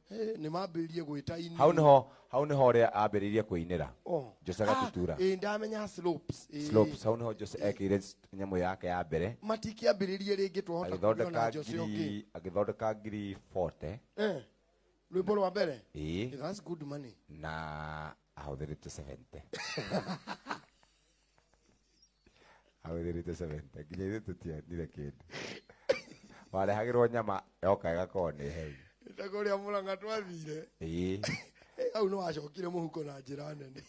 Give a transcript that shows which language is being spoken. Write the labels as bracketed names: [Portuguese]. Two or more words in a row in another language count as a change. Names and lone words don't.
[Kikuyu] Ĩĩ, nĩ mambĩrĩirie gwĩta ini. Hau nĩho, hau nĩho ũrĩa ambĩrĩirie kũinĩra. Oh. Jose Ah, Gatutura. ĩĩ, ndamenya Slopes. Ĩĩ. Slopes, hau nĩho Jose ekĩire s-, nyamũ yake ya mbere. Matikĩambĩrĩirie rĩngĩ twahota Agĩthondeka kũona Jose ũngĩ. ngiri, agĩthondeka ngiri forty. Eh. Rwĩmbo rwa mbere? Ĩĩ. [English] Eh, that's good money. [Kikuyu] Na ahũthĩrĩte seventy. Ahũthĩrĩte seventy. Nginya ithuĩ tũtionire kĩndũ. Warehagĩrwo nyama, yoka ĩgakorwo nĩ heu. Nĩ ta kũrĩa Mũrang'a twathire. Ĩĩ. Eh, hau nĩ wacokire mũhuko na njĩra nene.